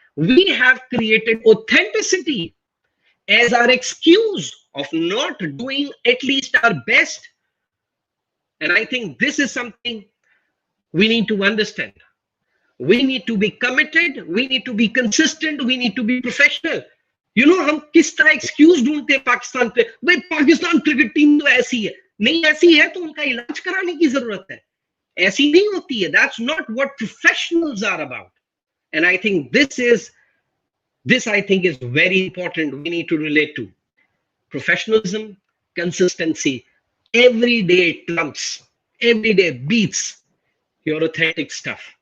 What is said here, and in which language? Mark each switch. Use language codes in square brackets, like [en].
[en] We have created authenticity as our excuse of not doing at least our best. And I think this is something we need to understand. We need to be committed. We need to be consistent. We need to be professional. [hi] You know, हम किस तरह excuse ढूंढते हैं पाकिस्तान पे, भाई Pakistan cricket team तो ऐसी है, नहीं ऐसी है तो उनका इलाज कराने की जरूरत है, ऐसी नहीं होती है. [en] That's not what professionals are about. And I think this I think is very important. We need to relate to professionalism, consistency. Every day trumps, every day beats your authentic stuff.